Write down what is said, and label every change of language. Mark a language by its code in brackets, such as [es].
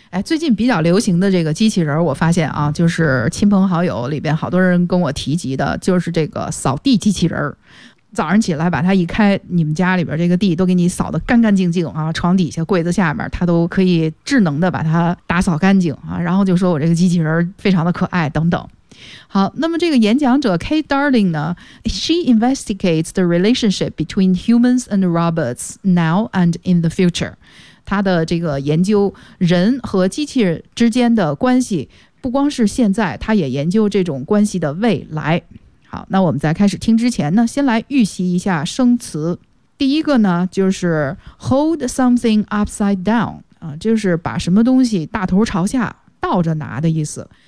[zh] 最近比较流行的这个机器人，我发现啊，就是亲朋好友里边好多人跟我提及的，就是这个扫地机器人。早上起来把它一开，你们家里边这个地都给你扫得干干净净啊，床底下、柜子下面，它都可以智能的把它打扫干净啊。然后就说我这个机器人非常的可爱等等。好，那么这个演讲者 Kate Darling 呢， [en] She investigates the relationship between humans and robots now and in the future. [zh] 他的这个研究人和机器人之间的关系，不光是现在，他也研究这种关系的未来。好，那我们在开始听之前呢，先来预习一下生词。第一个呢，就是 [en] hold something upside down， [zh] 就是把什么东西大头朝下倒着拿的意思。